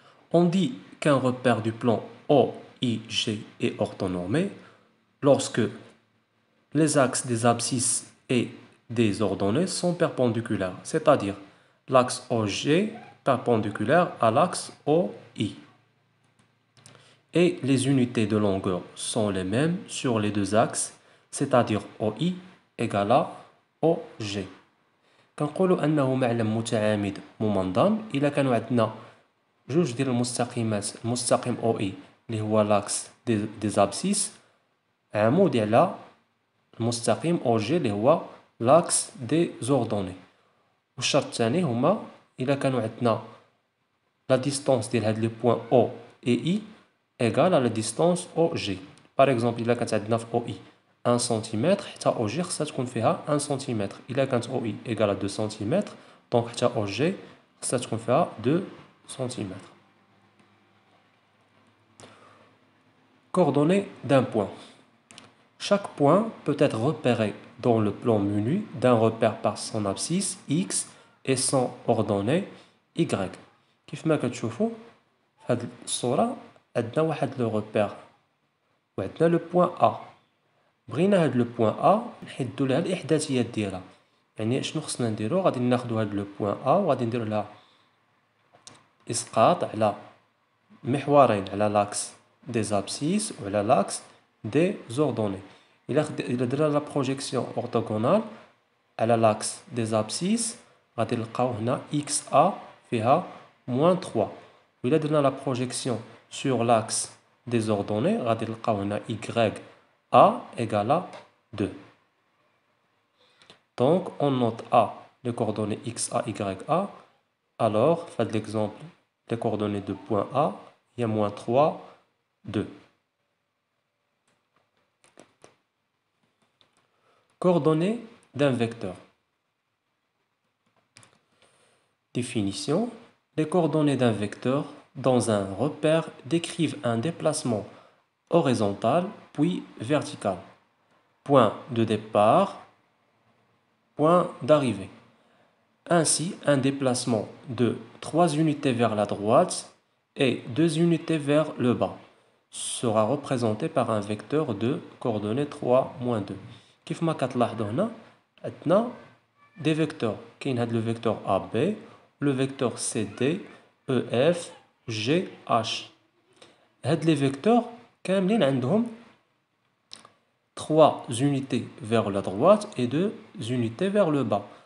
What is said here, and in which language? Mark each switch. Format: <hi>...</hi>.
<fr>On dit qu'un repère du plan OIG est orthonormé lorsque les axes des abscisses et des ordonnées sont perpendiculaires, c'est-à-dire l'axe OG perpendiculaire à l'axe OI. Et les unités de longueur sont les mêmes sur les deux axes, c'est-à-dire OI égale à OG.</fr> <ar>كنقولوا أنه معلم متعامد ممنظم إلا كانوا عندنا جوج ديال المستقيمات المستقيم OI اللي هو لاكس دي زابسيس عمودي على المستقيم OG اللي هو لاكس دي زوردوني. والشرط الثاني هما إلا كانوا عندنا لا ديستونس ديال هاد لي بوين</ar> <fr>O et I égale à la distance OG. Par exemple,</fr> <ar>إلا كانت عندنا في OI 1 cm حتى OG خصها تكون فيها 1 cm. إلا كانت OI</ar> <fr>égale à 2 cm</fr> <ar>دونك حتى OG خصها تكون فيها 2 cm.</ar> <fr>Coordonnées d'un point. Chaque point peut être repéré dans le plan menu d'un repère par son abscisse X et son ordonnée Y.</fr> <ar>كيف ما كتشوفوا في هذه الصورة عندنا واحد لو روبير وعندنا لو بوين A. بغينا هاد لو بوين A نحدو لها الإحداثيات ديالها. يعني شنو خصنا نديرو؟ غادي ناخدو هاد لو بوين A وغادي نديرو لها إسقاط على محورين على لاكس دي زابسيس وعلى لاكس دي زوردوني. إلا درنا لا بروجيكسيون أورتوغونال على لاكس دي زابسيس غادي نلقاو هنا إكس A فيها موان 3. وإلا درنا لا بروجيكسيون</ar> <fr>sur l'axe des ordonnées,</fr> <ar>غادي نلقاو هنا YA</ar> <fr>égale à 2. Donc, on note A, les coordonnées XA, YA. Alors, fait l'exemple, les coordonnées de point A, il y a moins 3, 2. Coordonnées d'un vecteur. Définition. Les coordonnées d'un vecteur dans un repère décrivent un déplacement horizontal puis vertical. Point de départ, point d'arrivée. Ainsi, un déplacement de 3 unités vers la droite et 2 unités vers le bas sera représenté par un vecteur de coordonnées 3, 2.</fr> <ar>كيف ما كتلاحظوا هنا عندنا</ar> <fr>des vecteurs.</fr> <ar>كاين هاد</ar> <fr>le vecteur AB, le vecteur CD, EF, GH. هاد les vecteurs</fr> <ar>كاملين عندهم</ar> <fr>3 unités vers la droite et 2 unités vers le bas.</fr>